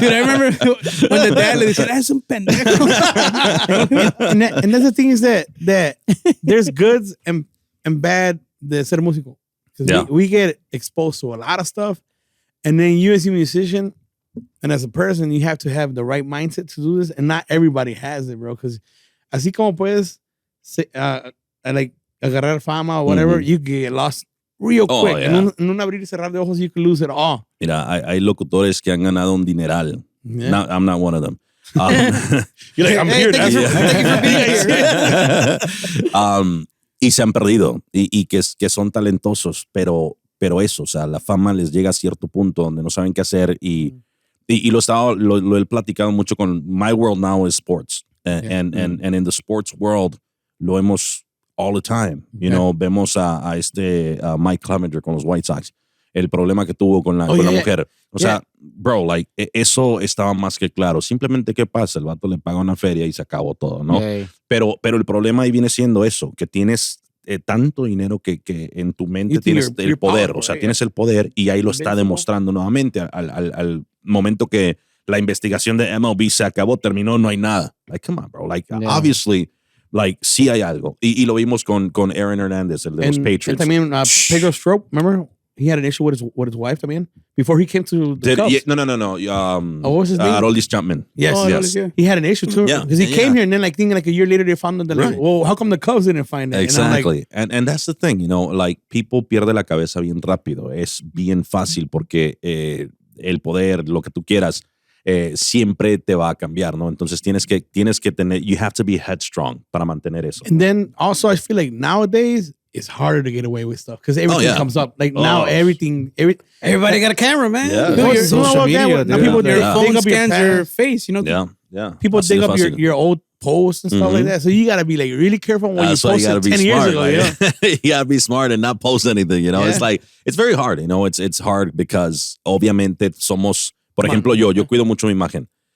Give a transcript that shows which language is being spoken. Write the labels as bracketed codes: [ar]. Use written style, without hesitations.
[en] Dude, I remember when the dad le decía, es un pendejo. and that's the thing is that there's goods and bad de ser músico. Because we get exposed to a lot of stuff. And then you as a musician and as a person, you have to have the right mindset to do this. And not everybody has it, bro. Because así como puedes like agarrar fama or whatever, you get lost real quick. Yeah. [es] En un abrir y cerrar de ojos, you can lose it all. Mira, hay locutores que han ganado un dineral. [en] Yeah. I'm not one of them. You're like, I'm here. Thank you for being here. [es] Y se han perdido y que son talentosos, pero eso, o sea, la fama les llega a cierto punto donde no saben qué hacer y lo he platicado mucho con my world now is sports and in the sports world lo vemos all the time, you know, vemos a Mike Clevenger con los White Sox, el problema que tuvo con la mujer, o sea, bro, like eso estaba más que claro, simplemente qué pasa, el vato le paga una feria y se acabó todo, ¿no? Pero el problema ahí viene siendo eso, que tienes tanto dinero que en tu mente tienes el poder, o sea, tienes el poder y ahí lo está demostrando nuevamente al momento que la investigación de MLB se acabó, terminó, no hay nada. Like, come on, bro. Like, obviously, like, sí hay algo. Y lo vimos con Aaron Hernandez, el de los Patriots. [en] También Pedro Strop, remember? He had an issue with his wife también before he came to the Cubs. No. What was his name? Aroldis Chapman. Yes. He had an issue too. Because he came here and then like thinking like a year later they found him. Like, well, how come the Cubs didn't find it? Exactly. And that's the thing, you know, like people pierde la cabeza bien rápido. [es] Es bien fácil porque el poder, lo que tú quieras, siempre te va a cambiar, ¿no? Entonces tienes que tener, you have to be headstrong para mantener eso. [en] And then also I feel like nowadays it's harder to get away with stuff because everything comes up. Like now everybody got a camera, man. Yeah. Social media. Now people, their phone scans your face, you know. Yeah. People dig up your old posts and stuff like that. So you got to be like really careful when you post it 10 years ago. You got to be smart and not post anything, you know. It's like, it's very hard, you know. [es] It's hard because obviamente somos, por ejemplo, yo cuido mucho mi imagen.